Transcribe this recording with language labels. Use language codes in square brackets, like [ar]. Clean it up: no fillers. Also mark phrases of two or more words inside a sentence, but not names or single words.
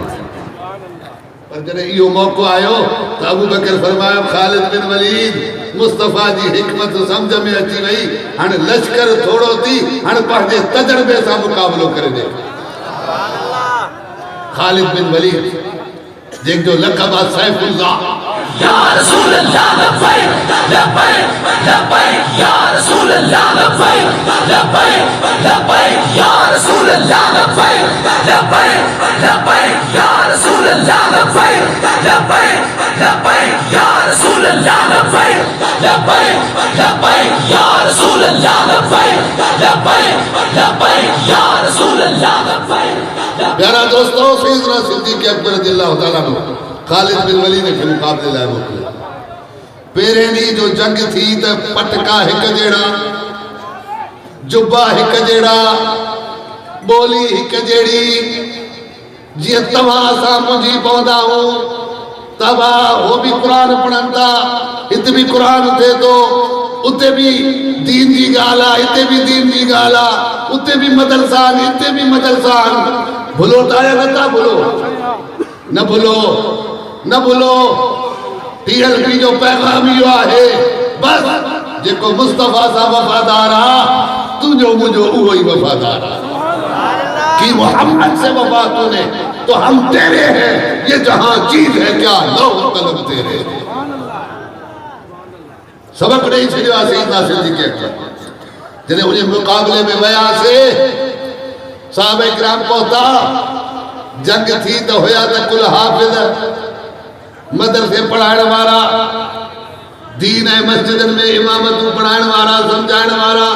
[sd] पर जॾहिं इहो मौक़ो आयो त अबू बकर फरमायो ख़ालिद बिन वलीद मुस्तफ़ा जी हिकमत सम्झ में अची वई हाणे लश्कर थोड़ो थी हाणे पंहिंजे तजर्बे सां मुक़ाबलो करे ॾे। खालिद बिन वलीद जंहिंजो लक़ब आहे सैफुल्लाह [ar] يا رسول الله لبيك لبيك لبيك يا رسول الله لبيك لبيك لبيك يا رسول الله لبيك لبيك لبيك يا رسول الله لبيك لبيك لبيك يا رسول الله لبيك لبيك لبيك يا رسول الله لبيك لبيك لبيك يا رسول الله لبيك. [sd] प्यारा दोस्तों सैयदना सिद्दीक़ अकबर [ar] رضي الله تعالى عنه [sd] खालिद बिन वलीद के मुक़ाबले लाइ मोकिलिया। पहिरें ॾींहुं जो जंग थी त पटका हिक जहिड़ा जुबा हिक जहिड़ा, बोली हिक जहिड़ी। जीअं तव्हां असां मुंझी पवंदा आहियूं, तव्हां हो भी कुरान पढ़नि था, हिते भी कुरान थिए थो, उते भी दीन जी ॻाल्हि आहे, हिते भी दीन जी ॻाल्हि आहे, उते भी मदरसा आहिनि, हिते भी मदरसा आहिनि। भुलो था या नथा भुलो? न भुलो, न भुलो। TLP जो पैगाम इहो आहे, बस जेको मुस्तफ़ा सां वफ़ादार आहे, तुंहिंजो मुंहिंजो उहो ई वफ़ादार आहे। [ur] کی محمد سے وفا تو نے تو ہم تیرے ہیں، یہ جہاں چیز ہے کیا لو قلم تیرے. [sd] सबक नहीं छड़ियो आहे सईदना सिद्दीक़ अकबर। जॾहिं उन मुक़ाबले में वियासीं, साहब इकराम पहुता, जंग थी तो हुया त कुल हाफ़िज़, मदरसे पढ़ाइण वारा, दीन ऐं मस्जिदनि में इमामतूं पढ़ाइण वारा, सम्झाइण वारा।